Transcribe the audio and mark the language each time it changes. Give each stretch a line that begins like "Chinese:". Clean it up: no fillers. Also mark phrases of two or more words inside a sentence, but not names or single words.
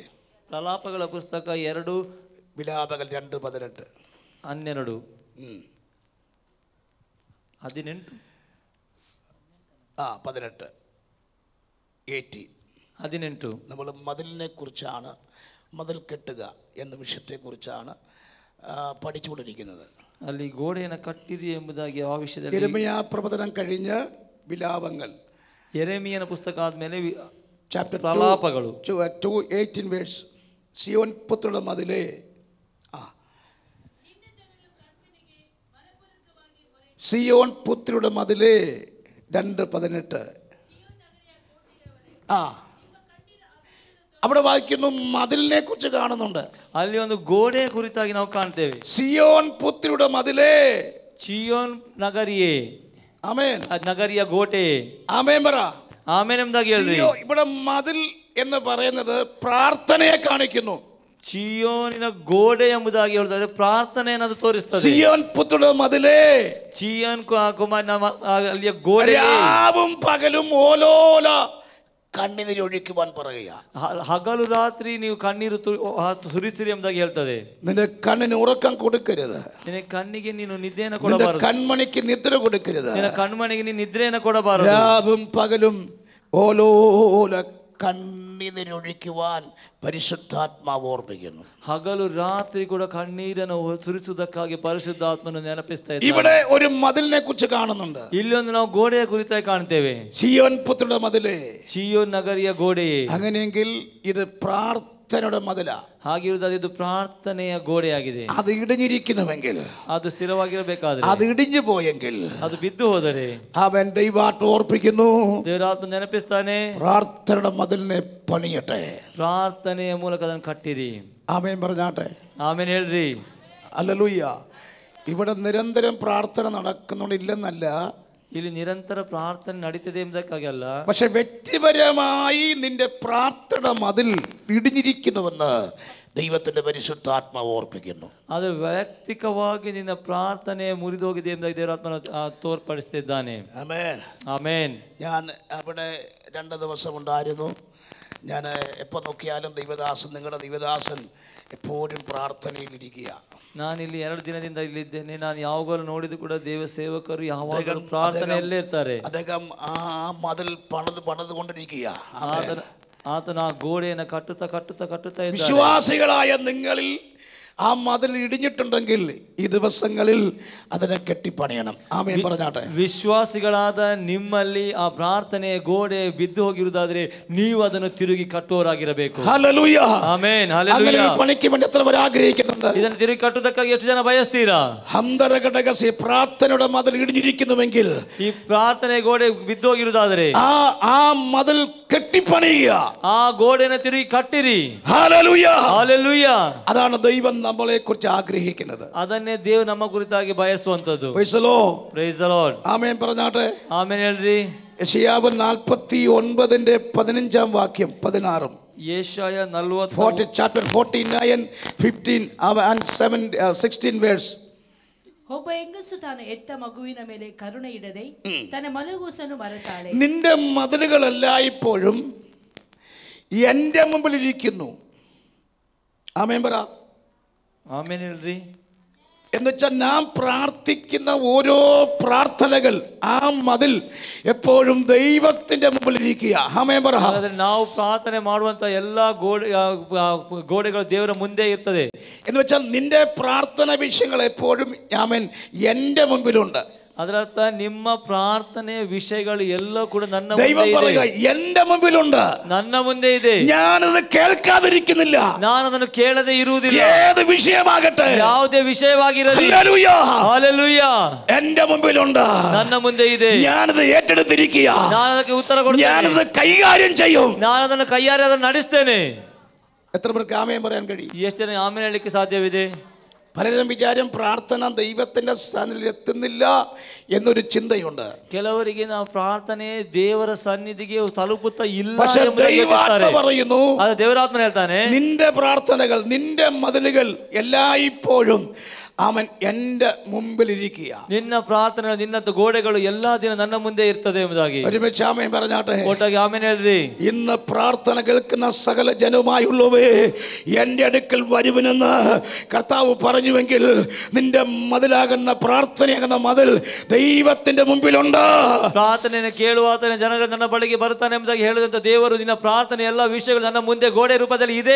Kannada: ಪ್ರಲಾಪಗಳ ಪುಸ್ತಕ 2
Malayalam: വിലാപകൾ 2:18. 12 18 18 18 നമ്മൾ മതിലിനെ കുറിച്ചാണ്, മതിൽ കെട്ടുക എന്ന വിഷയത്തെക്കുറിച്ചാണ് പഠിച്ചുകൊണ്ടിരിക്കുന്നത്.
Kannada: ಅಲ್ಲಿ ಗೋಡೆಯನ್ನು ಕಟ್ಟಿರಿ ಎಂಬುದಾಗಿ ಆ ವಿಷಯದಲ್ಲಿ
Malayalam: യെരമ്യാ പ്രവചനം കഴിഞ്ഞ് വിലാപങ്ങൾ,
Kannada: ಯೆರೆಮೀಯನ ಪುಸ್ತಕ ಆದ್ಮೇಲೆ
Malayalam: ചാപ്റ്റർ
Kannada: ಪ್ರಲಾಪಗಳು
Malayalam: 2:18 വേഴ്സ്. സിയോൻ പുത്രിയുടെ മതിലേ, സിയോൻ പുത്രിയുടെ മതിലേ 2:18. അവിടെ വായിക്കുന്നു, മതിലിനെ കുറിച്ച് കാണുന്നുണ്ട്.
Kannada: ಅಲ್ಲಿ ಒಂದು ಗೋಡೆಯ ಕುರಿತಾಗಿ ನಾವು ಕಾಣ್ತೇವೆ.
Malayalam: സിയോൻ പുത്രിയുടെ മതിലേ,
Kannada: ಚಿಯೋನ್ ನಗರಿಯೇ,
Malayalam: ആമേൻ,
Kannada: ನಗರಿಯ ಗೋಟೆ,
Malayalam: ആമേൻ പറ.
Kannada: ಆಮೇನ್ ಎಂಬುದಾಗಿ ಹೇಳ್ರಿ.
Malayalam: ഇവിടെ മതിൽ എന്ന് പറയുന്നത് പ്രാർത്ഥനയെ കാണിക്കുന്നു.
Kannada: ಚಿಯೋನಿನ ಗೋಡೆ ಎಂಬುದಾಗಿ ಹೇಳಿದ್ರೆ ಪ್ರಾರ್ಥನೆಯನ್ನು ತೋರಿಸ್ತದೆ.
Malayalam: സിയോൻ പുത്രിയുടെ മതിലേ,
Kannada: ಚಿಯೋನ್ ಕುಮಾರನ ಅಲ್ಲಿಯ ಗೋಡೆ
Malayalam: രാവും പകലും ഓലോല കണ്ണീരൊഴിക്കുവാൻ പറയുക.
Kannada: ಹಗಲು ರಾತ್ರಿ ನೀವು ಕಣ್ಣೀರು ಸುರಿಸಿರಿ ಎಂಬುದಾಗಿ ಹೇಳ್ತದೆ.
Malayalam: നിന്റെ കണ്ണിന് ഉറക്കം കൊടുക്കരുത്,
Kannada: ನಿನ್ನ ಕಣ್ಣಿಗೆ ನೀನು ನಿದ್ರೆಯನ್ನು ಕೊಡಬಾರದು,
Malayalam: കൺമണിക്ക് നിദ്ര കൊടുക്കരുത്,
Kannada: ನಿನ್ನ ಕಣ್ಮಣಿಗೆ ನೀನು ನಿದ್ರೆಯನ್ನು ಕೊಡಬಾರದು.
Malayalam: രാവും പകലും ഓലോല കണ്ണീരൊഴിക്കുവാൻ പരിശുദ്ധാത്മാവ് ഓർമ്മിക്കുന്നു.
Kannada: ಹಗಲು ರಾತ್ರಿ ಕೂಡ ಕಣ್ಣೀರನ್ನು ಸುರಿಸುವುದಕ್ಕಾಗಿ ಪರಿಶುದ್ಧಾತ್ಮನು ನೆನಪಿಸ್ತಾ ಇದ್ದಾನೆ.
Malayalam: ഇവിടെ ഒരു മതിലിനെ കുറിച്ച് കാണുന്നുണ്ട്.
Kannada: ಇಲ್ಲೊಂದು ನಾವು ಗೋಡೆಯ ಕುರಿತಾಗಿ ಕಾಣ್ತೇವೆ.
Malayalam: സിയോൻ പുത്രിയുടെ മതിലേ,
Kannada: ಚಿಯೋನ್ ನಗರಿಯ ಗೋಡೆಯೇ.
Malayalam: അങ്ങനെയെങ്കിൽ ഇത് പ്രാർത്ഥനയുടെ മതില.
Kannada: ಹಾಗಿರುವುದು ಇದು ಪ್ರಾರ್ಥನೆಯ ಗೋಡೆಯಾಗಿದೆ.
Malayalam: അത് ഇടിഞ്ഞിരിക്കുന്നുവെങ്കിൽ,
Kannada: ಅದು ಸ್ಥಿರವಾಗಿರಬೇಕಾದ್ರೆ,
Malayalam: അത് ഇടിഞ്ഞു പോയെങ്കിൽ,
Kannada: ಅದು ಬಿದ್ದು ಹೋದರೆ
Malayalam: അവൻ ദൈവാത്മ ഓർപ്പിക്കുന്നു,
Kannada: ದೇವರಾತ್ಮ ನೆನಪಿಸ್ತಾನೆ,
Malayalam: പ്രാർത്ഥനയുടെ മതിലിനെ പണിയട്ടെ.
Kannada: ಪ್ರಾರ್ಥನೆಯ ಮೂಲಕ ಅದನ್ನು ಕಟ್ಟಿರಿ.
Malayalam: ആമേൻ പറഞ്ഞാട്ടെ.
Kannada: ಆಮೇನ್ ಹೇಳ್ರಿ.
Malayalam: ഹല്ലേലൂയ. ഇവിടെ നിരന്തരം പ്രാർത്ഥന നടക്കുന്നില്ലെന്നല്ല,
Kannada: ಇಲ್ಲಿ ನಿರಂತರ ಪ್ರಾರ್ಥನೆ ನಡೀತದೆ ಎಂಬುದಕ್ಕಾಗಿ ಅಲ್ಲ,
Malayalam: പക്ഷെ വ്യക്തിപരമായി നിന്റെ പ്രാർത്ഥന മതിൽ ഇടിഞ്ഞിരിക്കുന്നുവെന്ന് ദൈവത്തിന്റെ പരിശുദ്ധാത്മാവ് ഓർപ്പിക്കുന്നു.
Kannada: ಅದು ವೈಯಕ್ತಿಕವಾಗಿ ನಿನ್ನ ಪ್ರಾರ್ಥನೆ ಮುರಿದೋಗಿದೆ ಎಂಬುದಾಗಿ ದೇವರಾತ್ಮನ ತೋರ್ಪಡಿಸ್ತಿದ್ದಾನೆ.
Malayalam: ആമേൻ,
Kannada: ಆಮೇನ್.
Malayalam: ഞാൻ അവിടെ 2 ദിവസം ഉണ്ടായിരുന്നു. ഞാൻ എപ്പോൾ നോക്കിയാലും ദൈവദാസൻ, നിങ്ങളുടെ ദൈവദാസൻ എപ്പോഴും പ്രാർത്ഥനയിലിരിക്കുക.
Kannada: ನಾನಿಲ್ಲಿ 2 ದಿನದಿಂದ ಇಲ್ಲಿದ್ದೇನೆ. ನಾನು ಯಾವಾಗಲೂ ನೋಡಿದ್ದು ಕೂಡ ದೇವ ಸೇವಕರು ಯಾವಾಗಲೂ ಪ್ರಾರ್ಥನೆಯಲ್ಲೇ ಇರ್ತಾರೆ.
Malayalam: അദ്ദേഹം ആ മതിൽ പണിതുകൊണ്ടിരിക്കുക.
Kannada: ಆತನ ಆ ಗೋಡೆಯನ್ನು ಕಟ್ಟುತ್ತಾ ಇದ್ದಾರೆ.
Malayalam: വിശ്വാസികളായ നിങ്ങളിൽ ആ മതിൽ ഇടിഞ്ഞിട്ടുണ്ടെങ്കിൽ ഈ ദിവസങ്ങളിൽ അതിനെ കെട്ടിപ്പണിയണം. ആമേൻ പറഞ്ഞാട്ടെ.
Kannada: ವಿಶ್ವಾಸಿಗಳಾದ ನಿಮ್ಮಲ್ಲಿ ಆ ಪ್ರಾರ್ಥನೆಯ ಗೋಡೆ ಬಿದ್ದು ಹೋಗಿರುವುದಾದ್ರೆ ನೀವು ಅದನ್ನು ತಿರುಗಿ ಕಟ್ಟುವವರಾಗಿರಬೇಕು.
Malayalam: ഹല്ലേലൂയ.
Kannada: ಆಮೇನ್. ಹಲ್ಲೆಲೂಯಾ.
Malayalam: പണിക്ക് വേണ്ടി എത്ര പേർ ആഗ്രഹിക്കുന്നുണ്ട്?
Kannada: ಇದನ್ನು ತಿರುಗಿ ಕಟ್ಟುವುದಕ್ಕಾಗಿ ಎಷ್ಟು ಜನ ಬಯಸ್ತೀರಾ?
Malayalam: ഹന്തരഘടകസി പ്രാർത്ഥനയുടെ മതിൽ ഇടിഞ്ഞിരിക്കുന്നുവെങ്കിൽ,
Kannada: ಈ ಪ್ರಾರ್ಥನೆ ಗೋಡೆ ಬಿದ್ದು ಹೋಗಿರುವುದಾದ್ರೆ
Malayalam: ആ മതിൽ കെട്ടിപ്പണിയുക.
Kannada: ಆ ಗೋಡೆಯನ್ನು ತಿರುಗಿ ಕಟ್ಟಿರಿ.
Malayalam: ഹല്ലേലൂയ.
Kannada: ಹಲ್ಲೆಲೂಯಾ.
Malayalam: അതാണ് ദൈവം നമ്മളെ കുറിച്ച് ആഗ്രഹിക്കുന്നത്.
Kannada: ಅದನ್ನೇ ದೇವರು ನಮ್ಮ ಕುರಿತಾಗಿ ಬಯಸುವಂತದ್ದು.
English: Praise the Lord. Praise the Lord.
Malayalam: ആമേൻ പറഞ്ഞാട്ടെ.
Kannada: ಆಮೇನ್ ಹೇಳ್ರಿ.
Malayalam: യെശയ്യാവ് 49:15 16.
Kannada: ಯೆಶಾಯ 40
English: chapter 49, 15 and 16 verse.
Kannada: ಒಬ್ಬ ಹೆಂಗಸು ತಾನು ಎತ್ತ ಮಗುವಿನ ಮೇಲೆ ಕರುಣೆ ಇಡದೆ ತನ್ನ ಮಲಗೂಸನ್ನು ಮರೆತಾಳೆ.
Malayalam: നിന്റെ മതിലുകളെല്ലാം ഇപ്പോഴും എൻ്റെ മുമ്പിലിരിക്കുന്നു. ആമേൻ പറ.
Kannada: ಆಮೇನ್ ಹೇಳ್ರಿ.
Malayalam: എന്നുവെച്ചാൽ നാം പ്രാർത്ഥിക്കുന്ന ഓരോ പ്രാർത്ഥനകൾ ആ മതിൽ എപ്പോഴും ദൈവത്തിന്റെ മുമ്പിലിരിക്കുക. ആമേൻ പറ.
Kannada: ನಾವು ಪ್ರಾರ್ಥನೆ ಮಾಡುವಂತ ಎಲ್ಲಾ ಗೋಡೆಗಳು ದೇವರ ಮುಂದೆ ಇರ್ತದೆ.
Malayalam: എന്ന് വെച്ചാൽ നിന്റെ പ്രാർത്ഥന വിഷയങ്ങൾ എപ്പോഴും ആമേൻ എൻ്റെ മുമ്പിലുണ്ട്.
Kannada: ಅದರರ್ಥ ನಿಮ್ಮ ಪ್ರಾರ್ಥನೆಯ ವಿಷಯಗಳು ಎಲ್ಲ ಕೂಡ ನನ್ನ
Malayalam: ദൈവം പറയുക എൻ്റെ മുമ്പിലുണ്ട്,
Kannada: ನನ್ನ ಮುಂದೆ ಇದೆ.
Malayalam: ഞാനത് കേൾക്കാതിരിക്കുന്നില്ല.
Kannada: ನಾನು ಅದನ್ನು ಕೇಳದೆ ಇರುವುದಿಲ್ಲ.
Malayalam: ഏത് വിഷയമാകട്ടെ,
Kannada: ಯಾವುದೇ ವಿಷಯವಾಗಿರಲಿ,
Malayalam: ഹല്ലേലൂയ,
Kannada: ಹಲ್ಲೆಲೂಯ,
Malayalam: എൻ്റെ മുമ്പിലുണ്ട്,
Kannada: ನನ್ನ ಮುಂದೆ ಇದೆ.
Malayalam: ഞാനത് ഏറ്റെടുത്തിരിക്കുക,
Kannada: ನಾನು ಅದಕ್ಕೆ ಉತ್ತರ ಕೊಡ್ತೇನೆ,
Malayalam: ഞാനത് കൈകാര്യം ചെയ്യും,
Kannada: ನಾನು ಅದನ್ನು ಕೈಯಾರೆ ಅದನ್ನು ನಡೆಸ್ತೇನೆ.
Malayalam: എത്ര പേർക്ക് ആമേൻ പറയാൻ കഴിയും?
Kannada: ಎಷ್ಟು ಜನ ಆಮೇಲೆ ಹೇಳಲಿಕ್ಕೆ ಸಾಧ್ಯವಿದೆ?
Malayalam: പലരും വിചാരം പ്രാർത്ഥന ദൈവത്തിന്റെ സ്ഥാനത്തിൽ എത്തുന്നില്ല എന്നൊരു ചിന്തയുണ്ട്.
Kannada: ಕೆಲವರಿಗೆ ನಾವು ಪ್ರಾರ್ಥನೆ ದೇವರ ಸನ್ನಿಧಿಗೆ ತಲುಪುತ್ತಾ ಇಲ್ಲ
Malayalam: പക്ഷേ
Kannada: ಎಂಬುದಾಗಿ
Malayalam: ദൈവാത്മ
Kannada: ಯೋಚಿಸುತ್ತಾರೆ.
Malayalam: പറയുന്നു,
Kannada: ಅದು ದೇವರಾತ್ಮನು ಹೇಳ್ತಾನೆ,
Malayalam: നിന്റെ പ്രാർത്ഥനകൾ, നിന്റെ മതിലുകൾ എല്ലായ്പ്പോഴും അവൻ എൻ്റെ മുമ്പിലിരിക്കുക.
Kannada: ನಿನ್ನ ಪ್ರಾರ್ಥನೆಗಳು, ನಿನ್ನ ಗೋಡೆಗಳು ಎಲ್ಲಾ ದಿನ ನನ್ನ ಮುಂದೆ ಇರ್ತದೆ ಎಂಬುದಾಗಿ.
Malayalam: ഒരുമിച്ച് ആമേൻ പറഞ്ഞാട്ടെ.
Kannada: ಒಟ್ಟಾಗಿ ಆಮೇಲೆ ಹೇಳ್ರಿ.
Malayalam: ഇന്ന് പ്രാർത്ഥന കേൾക്കുന്ന സകല ജനവുമായുള്ളവേ, എൻ്റെ അടുക്കൽ വരുവനെന്ന് കർത്താവ് പറഞ്ഞുവെങ്കിൽ നിന്റെ മതിലാകുന്ന പ്രാർത്ഥനയാകുന്ന മതിൽ ദൈവത്തിന്റെ മുമ്പിലുണ്ട്.
Kannada: ಪ್ರಾರ್ಥನೆಯನ್ನು ಕೇಳುವಾತನ ಜನರು ನನ್ನ ಬಳಿಗೆ ಬರ್ತಾನೆ ಎಂಬುದಾಗಿ ಹೇಳಿದಂತ ದೇವರು ನಿನ್ನ ಪ್ರಾರ್ಥನೆ ಎಲ್ಲ ವಿಷಯಗಳು ನನ್ನ ಮುಂದೆ ಗೋಡೆ ರೂಪದಲ್ಲಿ ಇದೆ.